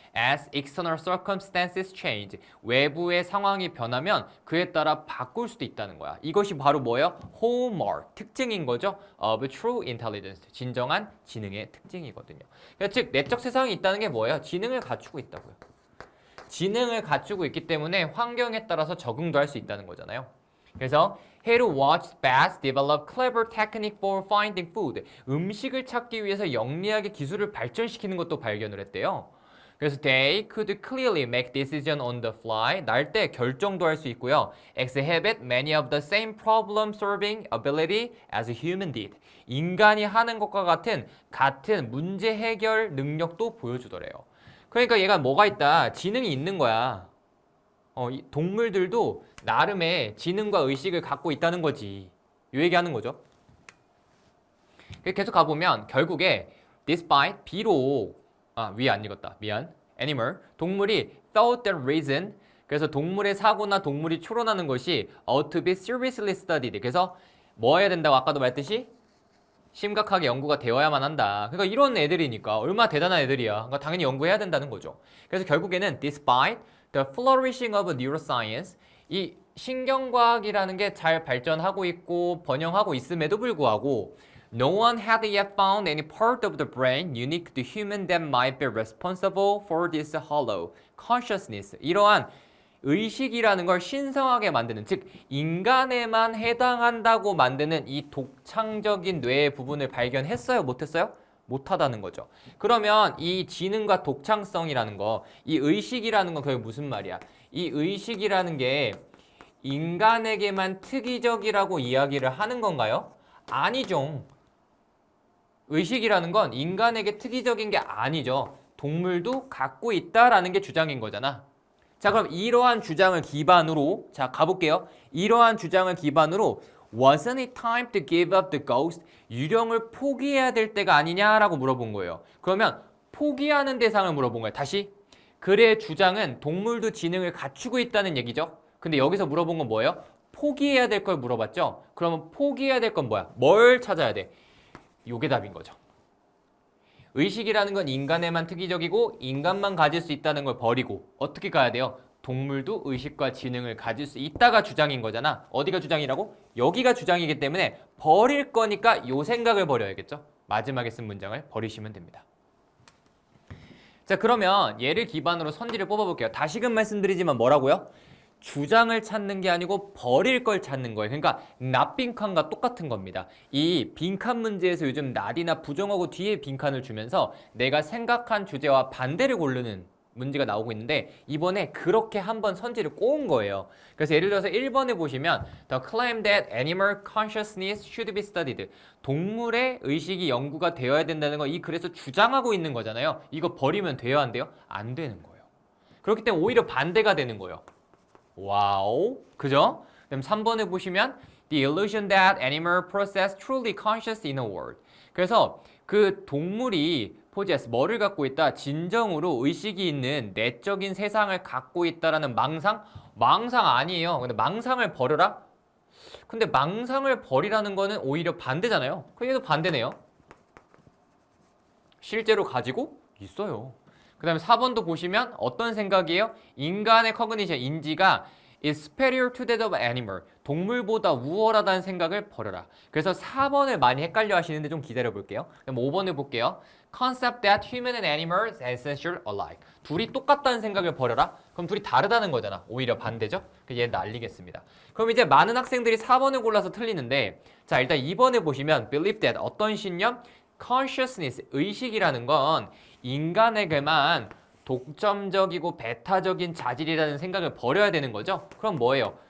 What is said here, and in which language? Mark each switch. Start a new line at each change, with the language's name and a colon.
English: as external circumstances change,
Korean: 외부의 상황이 변하면 그에 따라 바꿀 수도 있다는 거야. 이것이 바로 뭐예요? hallmark, 특징인 거죠.
English: of true intelligence,
Korean: 진정한 지능의 특징이거든요. 그러니까 즉 내적 세상이 있다는 게 뭐예요? 지능을 갖추고 있다고요. 지능을 갖추고 있기 때문에 환경에 따라서 적응도 할 수 있다는 거잖아요.
English: 그래서 He who watched bats develop clever technique for finding food.
Korean: 음식을 찾기 위해서 영리하게 기술을 발전시키는 것도 발견을 했대요.
English: 그래서 they could clearly make decision on the fly.
Korean: 날 때 결정도 할 수 있고요.
English: exhibit many of the same problem solving ability as a human did.
Korean: 인간이 하는 것과 같은 문제 해결 능력도 보여주더래요. 그러니까 얘가 뭐가 있다? 지능이 있는 거야. 이 동물들도 나름의 지능과 의식을 갖고 있다는 거지. 이 얘기하는 거죠. 계속 가보면 결국에 despite 비록 위에 안 읽었다. 미안.
English: animal
Korean: 동물이
English: thought that reason
Korean: 그래서 동물의 사고나 동물이 추론하는 것이
English: ought to be seriously studied.
Korean: 그래서 뭐 해야 된다고 아까도 말했듯이 심각하게 연구가 되어야만 한다. 그러니까 이런 애들이니까 얼마나 대단한 애들이야. 그러니까 당연히 연구해야 된다는 거죠. 그래서 결국에는
English: despite the flourishing of neuroscience
Korean: 이 신경과학이라는 게 잘 발전하고 있고 번영하고 있음에도 불구하고
English: no one had yet found any part of the brain unique to human that might be responsible for this hollow consciousness.
Korean: 이러한 의식이라는 걸 신성하게 만드는, 즉 인간에만 해당한다고 만드는 이 독창적인 뇌의 부분을 발견했어요? 못했어요? 못하다는 거죠. 그러면 이 지능과 독창성이라는 거, 이 의식이라는 건 그게 무슨 말이야? 이 의식이라는 게 인간에게만 특이적이라고 이야기를 하는 건가요? 아니죠. 의식이라는 건 인간에게 특이적인 게 아니죠. 동물도 갖고 있다라는 게 주장인 거잖아. 자, 그럼 이러한 주장을 기반으로 자 가볼게요. 이러한 주장을 기반으로
English: Wasn't it time to give up the ghost?
Korean: 유령을 포기해야 될 때가 아니냐라고 물어본 거예요. 그러면 포기하는 대상을 물어본 거예요. 다시 그의 주장은 동물도 지능을 갖추고 있다는 얘기죠. 근데 여기서 물어본 건 뭐예요? 포기해야 될 걸 물어봤죠. 그러면 포기해야 될 건 뭐야? 뭘 찾아야 돼? 요게 답인 거죠. 의식이라는 건 인간에만 특이적이고 인간만 가질 수 있다는 걸 버리고 어떻게 가야 돼요? 동물도 의식과 지능을 가질 수 있다가 주장인 거잖아. 어디가 주장이라고? 여기가 주장이기 때문에 버릴 거니까 요 생각을 버려야겠죠. 마지막에 쓴 문장을 버리시면 됩니다. 자, 그러면 얘를 기반으로 선지를 뽑아볼게요. 다시금 말씀드리지만 뭐라고요? 주장을 찾는 게 아니고 버릴 걸 찾는 거예요. 그러니까 낫빈칸과 똑같은 겁니다. 이 빈칸 문제에서 요즘 낫이나 부정하고 뒤에 빈칸을 주면서 내가 생각한 주제와 반대를 고르는 문제가 나오고 있는데 이번에 그렇게 한번 선지를 꼬은 거예요. 그래서 예를 들어서 1번에 보시면
English: The claim that animal consciousness should be studied.
Korean: 동물의 의식이 연구가 되어야 된다는 거 이 글에서 주장하고 있는 거잖아요. 이거 버리면 돼요, 안 돼요? 안 되는 거예요. 그렇기 때문에 오히려 반대가 되는 거예요. 와우, 그죠? 그럼 3번에 보시면
English: The illusion that animal possess truly conscious inner world.
Korean: 그래서 그 동물이 possess 뭐를 갖고 있다? 진정으로 의식이 있는 내적인 세상을 갖고 있다라는 망상? 망상 아니에요. 근데 망상을 버려라? 근데 망상을 버리라는 거는 오히려 반대잖아요. 그럼 얘도 반대네요. 실제로 가지고 있어요. 그 다음에 4번도 보시면 어떤 생각이에요? 인간의 커그니션, 인지가
English: is superior to that of animal.
Korean: 동물보다 우월하다는 생각을 버려라. 그래서 4번을 많이 헷갈려 하시는데 좀 기다려 볼게요. 그럼 5번을 볼게요.
English: Concept that human and animal are essential alike.
Korean: 둘이 똑같다는 생각을 버려라? 그럼 둘이 다르다는 거잖아. 오히려 반대죠? 그래서 얘 날리겠습니다. 그럼 이제 많은 학생들이 4번을 골라서 틀리는데 자, 일단 2번에 보시면
English: believe that
Korean: 어떤 신념? consciousness, 의식이라는 건 인간에게만 독점적이고 배타적인 자질이라는 생각을 버려야 되는 거죠. 그럼 뭐예요?